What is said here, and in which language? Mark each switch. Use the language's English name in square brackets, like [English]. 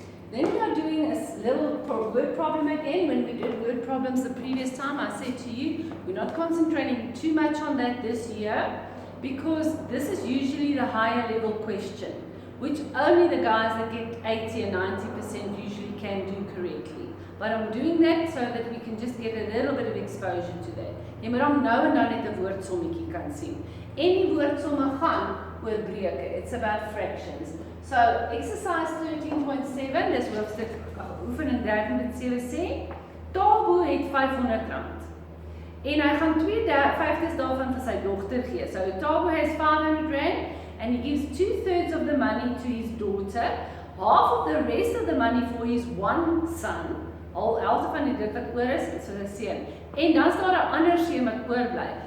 [English] Then we are doing a little word problem again. When we did word problems the previous time, I said to you, we're not concentrating too much on that this year, because this is usually the higher level question, which only the guys that get 80 and 90% usually can do correctly. But I'm doing that so that we can just get a little bit of exposure to that. [Afrikaans] Jy moet hom nou en dan net 'n woordsommetjie kan sien. En die woordsomme gaan oor breuke. [English] It's about fractions. So exercise 13.7, [Afrikaans] dis hoofstuk oefening 13.7 sê, Tabo het R500. En hy gaan 2/5 daarvan vir sy dogter gee. [English] So Tabo has R500 and he gives 2/3 of the money to his daughter, half of the rest of the money for his one son, [Afrikaans] al helfte van die dit wat oor is vir sy seun. En dan staan daar 'n ander seun wat oorbly.